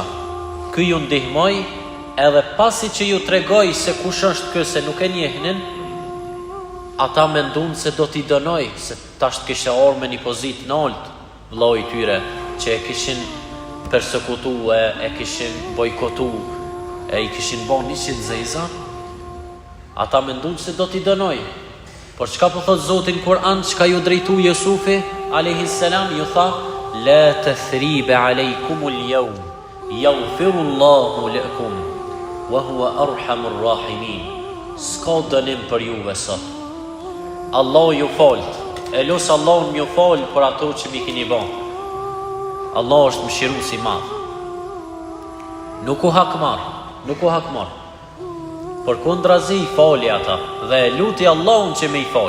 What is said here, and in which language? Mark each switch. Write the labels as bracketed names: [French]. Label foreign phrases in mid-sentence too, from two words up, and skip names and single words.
[Albanian] Ky ju ndihmoj, edhe pasi që ju tregoj se kush është ky, se nuk e njehnin, ata mendun se do t'i dënoj, se tash kishe orë me një pozitë nalt vllau i tyre, që e kishin persekutu, e kishin bojkotu, e i kishin bon 100 zeza. Ata mendun se do t'i dënoj. Por çka po thot Zoti në Kur'an, çka ju drejtu Jusufi [Arabic] عليه السلام, [Albanian] ju tha: [Arabic] لا تثريب عليكم اليوم يغفر الله لكم وهو أرحم الراحمين. [Albanian] S'ka dënim për juve sot. Allah ju falt. E lut Allahun më fal për ato që mi keni bën. Allah është mëshirues i madh. Nuk u hakmar. Por kundrazi i fali ata dhe e luti Allahun që me i fali.